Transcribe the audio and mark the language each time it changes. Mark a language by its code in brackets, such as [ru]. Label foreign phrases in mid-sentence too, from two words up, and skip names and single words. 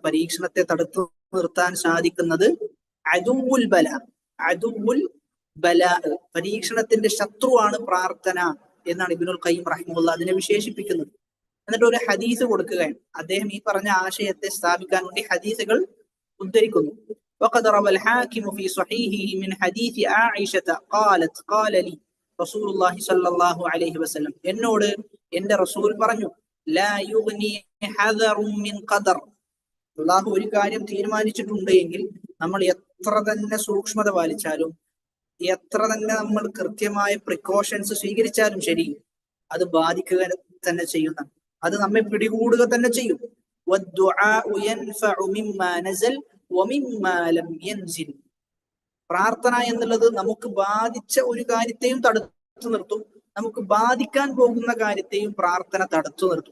[ml] പരീക്ഷണത്തെ തടുത്തു നിർത്താൻ സാധിക്കുന്നത് [ar] عدو البلاء, عدو البلاء, [ml] പരീക്ഷണത്തിന്റെ ശത്രുവാണ് പ്രാർത്ഥന എന്നാണ് ഇബ്നുൽ ഖയ്യിം റഹിമഹുല്ലാഹ് അതിനെ വിശേഷിപ്പിക്കുന്നത്. എന്നിട്ട് ഒരു ഹദീസ് കൊടുക്കുകയാണ്. അദ്ദേഹം ഈ പറഞ്ഞ ആശയത്തെ സ്ഥാപിക്കാൻ വേണ്ടി ഹദീസുകൾ ഉദ്ധരിക്കുന്നു. [ar] وقد روى الحاكم في صحيحه من حديث عائشة قالت قال لي رسول الله صلى الله عليه وسلم, [ml] എന്നോട് എന്റെ റസൂൽ പറഞ്ഞു, [ar] لا يغني حذر من قدر, [ml] അല്ലാഹു ഒരു കാര്യം തീരുമാനിച്ചിട്ടുണ്ട് എങ്കിൽ നമ്മൾ എത്ര തന്നെ സൂക്ഷ്മത പാലിച്ചാലും, എത്ര തന്നെ നമ്മൾ കൃത്യമായ പ്രിക്കോഷൻസ് സ്വീകരിച്ചാലും ശരി, അത് ബാധിക്കുക തന്നെ ചെയ്യുന്ന, അത് നമ്മെ പിടികൂടുക തന്നെ ചെയ്യും. പ്രാർത്ഥന എന്നുള്ളത് നമുക്ക് ബാധിച്ച ഒരു കാര്യത്തെയും തടുത്തു നിർത്തും, നമുക്ക് ബാധിക്കാൻ പോകുന്ന കാര്യത്തെയും പ്രാർത്ഥന തടുത്തു നിർത്തും.